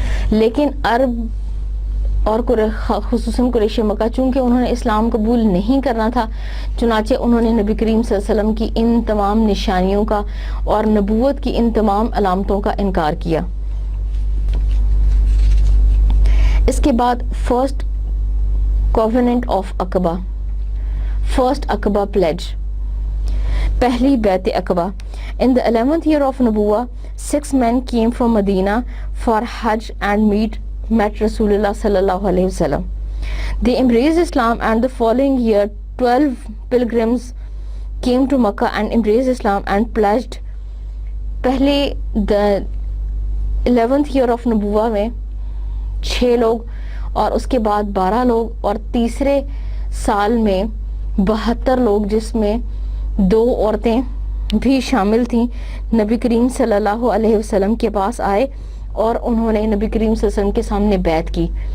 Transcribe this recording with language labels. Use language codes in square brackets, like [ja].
[ur] لیکن عرب اور خصوصاً قریش مکہ چونکہ انہوں نے اسلام قبول نہیں کرنا تھا، چنانچہ انہوں نے نبی کریم صلی اللہ علیہ وسلم کی ان تمام نشانیوں کا اور نبوت کی ان تمام علامتوں کا انکار کیا. [en] اس کے بعد first covenant of Aqaba, first Aqaba pledge, [ur] پہلی بیعت عقبہ. [en] In the 11th year of Nubuwah, 6 men came from Medina for Hajj and met Rasulullah sallallahu alayhi wasallam. They embraced Islam, and the following year 12 pilgrims came to Makkah and embraced Islam and pledged. [ur] پہلے [en] the 11th year of Nubuwah [ur] میں 6 لوگ اور اس کے بعد 12 لوگ اور تیسرے سال میں 72 لوگ جس میں 2 عورتیں بھی شامل تھیں نبی کریم صلی اللہ علیہ وسلم کے پاس آئے اور انہوں نے نبی کریم صلی اللہ علیہ وسلم کے سامنے بیعت کی.